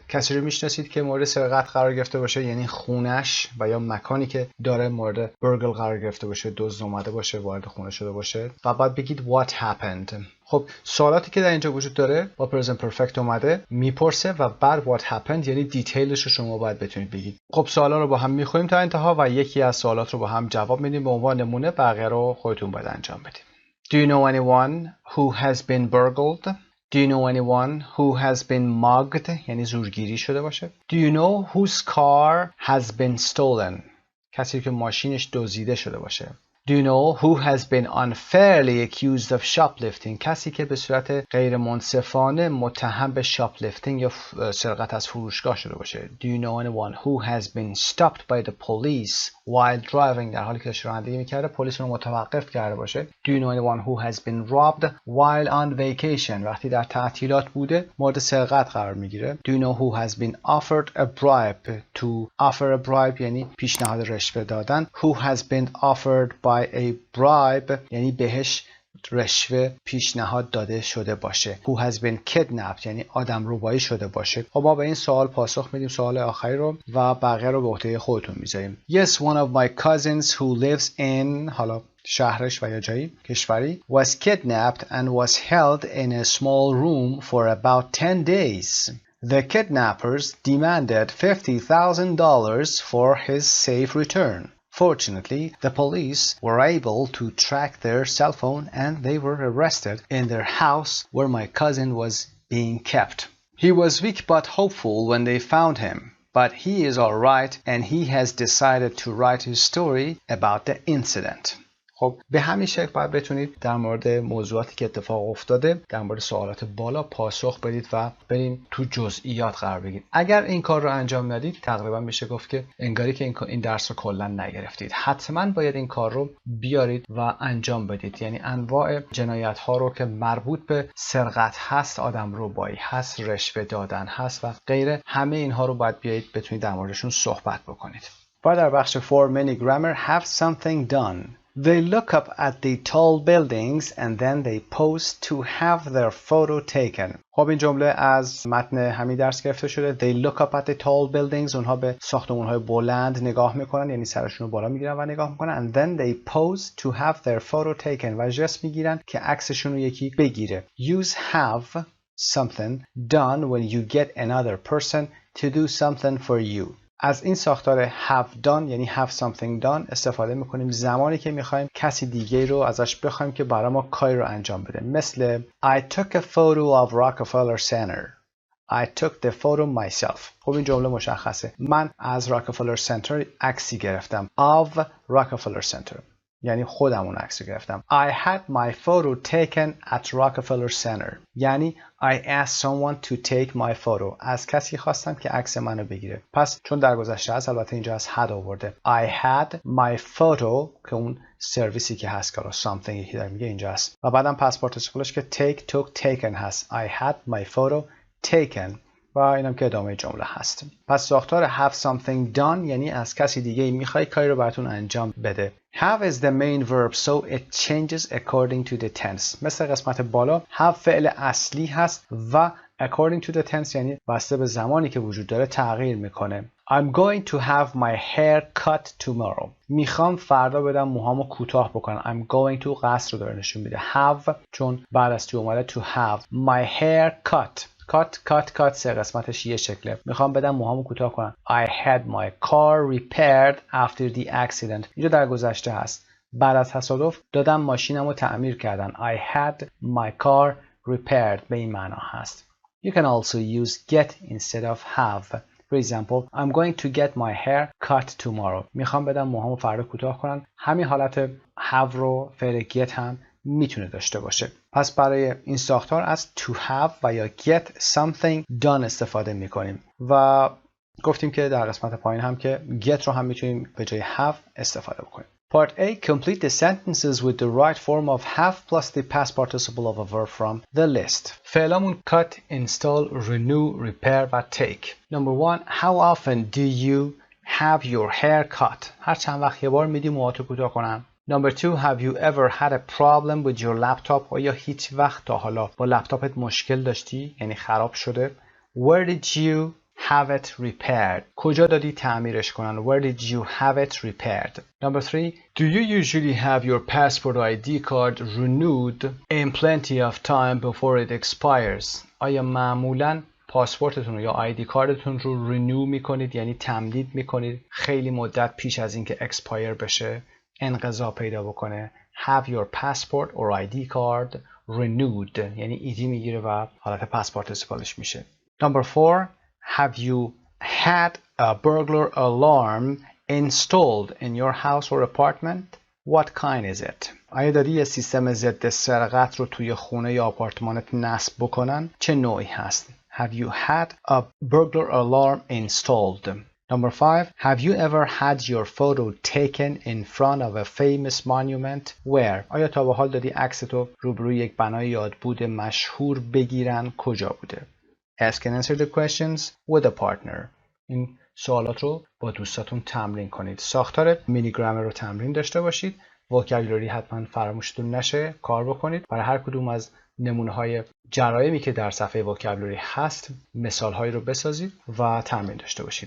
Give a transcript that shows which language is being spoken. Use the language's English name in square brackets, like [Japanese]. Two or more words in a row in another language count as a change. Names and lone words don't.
[Persian] کسی رو میشناسید که مورد سرقت قرار گرفته باشه یعنی خونش و یا مکانی که داره مورد burgle قرار گرفته باشه، دزد اومده باشه، وارد خونه شده باشه و بعد بگید [English] what happened. [Persian] خب سوالاتی که در اینجا وجود داره با [English] present perfect [Persian] اومده میپرسه و بعد [English] what happened [Persian] یعنی دیتیلش رو شما باید بتونید بگید. خب سوالا رو با هم میخونیم تا انتها و یکی از سوالات رو با هم جواب میدیم به عنوان نمونه، بقیه رو خودتون باید انجام بدید. [English] Do you know anyone who has been burgled? Do you know anyone who has been mugged؟ [Persian] یعنی زورگیری شده باشه. [English] Do you know whose car has been stolen؟ [Persian] کسی که ماشینش دزدیده شده باشه. [English] Do you know who has been unfairly accused of shoplifting؟ [Persian] کسی که به صورت غیر منصفانه متهم به shoplifting یا سرقت از فروشگاه شده باشه. [English] Do you know anyone who has been stopped by the police while driving؟ [Persian] در حالی که داشت رانندگی میکرده پلیس رو متوقف کرده باشه. [English] Do you know anyone who has been robbed while on vacation؟ [Persian] وقتی در تعطیلات بوده مورد سرقت قرار میگیره. [English] Do you know who has been offered a bribe؟ To offer a bribe [Persian] یعنی پیشنهاد رشوه دادن. [English] Who has been offered by a bribe [Persian] یعنی بهش رشوه پیشنهاد داده شده باشه. [English] Who has been kidnapped [Persian] یعنی آدم ربایی شده باشه. خب ما به این سوال پاسخ میدیم، سوال آخری رو، و بقیه رو به عهده خودتون میذاریم. [English] Yes, one of my cousins who lives in [Persian] حالا شهرش و یا جایی کشوری [English] was kidnapped and was held in a small room for about 10 days. The kidnappers demanded $50,000 for his safe return. Fortunately, the police were able to track their cell phone and they were arrested in their house where my cousin was being kept. He was weak but hopeful when they found him, but he is all right and he has decided to write his story about the incident. [Persian] خب به همین شکل باید بتونید در مورد موضوعاتی که اتفاق افتاده در مورد سوالات بالا پاسخ بدید و بریم تو جزئیات قرار بگیرید. اگر این کار رو انجام ندید تقریبا میشه گفت که انگاری که این درس رو کلا نگرفتید. حتما باید این کار رو بیارید و انجام بدید. یعنی انواع جنایت ها رو که مربوط به سرقت هست، آدم ربایی هست، رشوه دادن هست و غیره، همه اینها رو باید بیایید بتونید در موردشون صحبت بکنید. باید در بخش [English] for many grammar have something done. They look up at the tall buildings and then they pose to have their photo taken. [Persian] خب این جمله از متن همین درس گرفته شده. [English] They look up at the tall buildings. [Persian] اونها به ساختمان‌های بلند نگاه میکنن، یعنی سرشون رو بالا میگیرن و نگاه میکنن. [English] And then they pose to have their photo taken. [Persian] و جست میگیرن که عکسشون رو یکی بگیره. [English] Use have something done when you get another person to do something for you. [Persian] از این ساختار [English] have done [Persian] یعنی [English] have something done [Persian] استفاده میکنیم زمانی که میخوایم کسی دیگه رو ازش بخوایم که برای ما کاری رو انجام بده. [English] مثل I took a photo of Rockefeller Center. I took the photo myself. [Persian] خب این جمله مشخصه. من از Rockefeller Center عکسی گرفتم. [English] Of Rockefeller Center [Persian] یعنی خودم اون عکس رو گرفتم. [English] I had my photo taken at Rockefeller Center یعنی I asked someone to take my photo. [Persian] از کسی خواستم که عکس منو بگیره. پس چون در گذشته هست البته اینجا از had آورده. [English] I had my photo [Persian] که اون سرویسی که هست که something یکی داره میگه اینجا هست و بعدم پس پارتیسیپلش که [English] take took taken [Persian] هست. [English] I had my photo taken [Persian] و اینم که ادامه جمله هست. پس ساختار [English] have something done [Persian] یعنی از کسی دیگه میخوای کاری رو براتون انجام بده. [English] Have is the main verb so it changes according to the tense. [Persian] مثل قسمت بالا have فعل اصلی هست و [English] according to the tense [Persian] یعنی بسته به زمانی که وجود داره تغییر میکنه. [English] I'm going to have my hair cut tomorrow. [Persian] میخوام فردا بدم موهامو کوتاه بکنم. [English] I'm going to [Persian] قصد رو داره نشون میده. Have چون بعد از تو اومده [English] to have my hair cut. [Persian] cut سه قسمتش یه شکله. میخوام بدم موهامو کوتاه کنم. [English] I had my car repaired after the accident. [Persian] اینجا در گذشته هست. بعد از تصادف دادم ماشینمو تعمیر کردن. [English] I had my car repaired [Persian] به این معنا هست. [English] You can also use get instead of have. For example, I'm going to get my hair cut tomorrow. [Persian] میخوام بدم موهامو فردا کوتاه کنم. همین حالت have رو فعل get هم میتونه داشته باشه. پس برای این ساختار از [English] to have [Persian] و یا [English] get something done [Persian] استفاده میکنیم و گفتیم که در قسمت پایین هم که get رو هم میتونیم به جای have استفاده بکنیم. [English] Part A. Complete the sentences with the right form of have plus the past participle of a verb from the list. فعلامون cut, install, renew, repair و take. Number 1. How often do you have your hair cut? [Persian] هر چند وقت یه بار میدی موهاتو کوتاه کنم. [English] Number 2. Have you ever had a problem with your laptop? [Persian] آیا هیچ وقت تا حالا با لپتاپت مشکل داشتی؟ یعنی خراب شده. [English] Where did you have it repaired? [Persian] کجا دادی تعمیرش کنن؟ [English] Where did you have it repaired? Number 3. Do you usually have your passport or ID card renewed in plenty of time before it expires? [Persian] آیا معمولاً پاسپورتتون رو یا آیدی کارتون رو رینیو میکنید یعنی تمدید میکنید خیلی مدت پیش از اینکه اکسپایر بشه، انقضا پیدا بکنه. [English] Have your passport or ID card renewed [Persian] یعنی ایدی میگیره و حالت [English] past participle [Persian] میشه. [English] Number 4. Have you had a burglar alarm installed in your house or apartment? What kind is it? [Persian] آیا داری یه سیستم ضد سرقت رو توی خونه یا آپارتمانت نصب بکنن؟ چه نوعی هست؟ [English] Have you had a burglar alarm installed? Number 5. Have you ever had your photo taken in front of a famous monument? Where? [Persian] آیا تا به حال دادی عکس تو روبروی یک بنای یادبود مشهور بگیرن؟ کجا بوده؟ [English] Ask and answer the questions with a partner. [Persian] این سوالات رو با دوستاتون تمرین کنید. ساختار [English] mini grammar [Persian] رو تمرین داشته باشید. وکابولری حتما فراموشتون نشه کار بکنید. برای هر کدوم از نمونه‌های جرایمی که در صفحه وکابولری هست مثال‌هایی رو بسازید و تمرین داشته باشید.